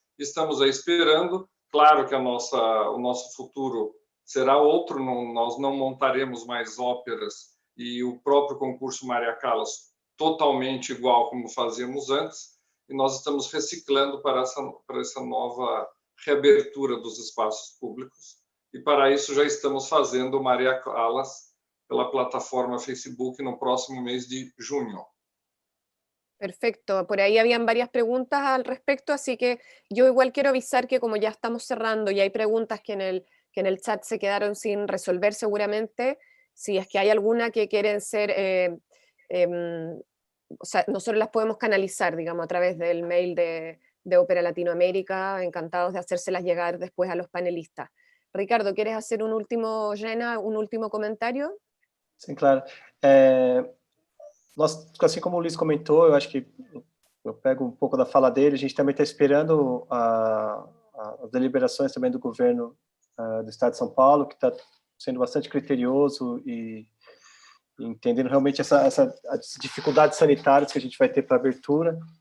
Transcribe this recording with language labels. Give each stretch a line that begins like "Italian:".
Portuguese: Estamos aí esperando. Claro que o nosso futuro será outro, nós não montaremos mais óperas e o próprio concurso Maria Callas totalmente igual como fazíamos antes, e nós estamos reciclando para essa nova reabertura dos espaços públicos, e para isso já estamos fazendo Maria Callas pela plataforma Facebook no próximo mês de junho.
Spanish: Perfecto, por ahí habían varias preguntas al respecto, así que yo igual quiero avisar que como ya estamos cerrando y hay preguntas que en el chat se quedaron sin resolver seguramente, si es que hay alguna que quieren ser, o sea, nosotros las podemos canalizar, digamos, a través del mail de Ópera Latinoamérica, encantados de hacérselas llegar después a los panelistas. Ricardo, ¿quieres hacer un último comentario?
Portuguese: Sim, claro. Nós, assim como o Luiz comentou, eu acho que eu pego um pouco da fala dele, a gente também está esperando as deliberações também do governo do Estado de São Paulo, que está sendo bastante criterioso e entendendo realmente as dificuldades sanitárias que a gente vai ter para a abertura.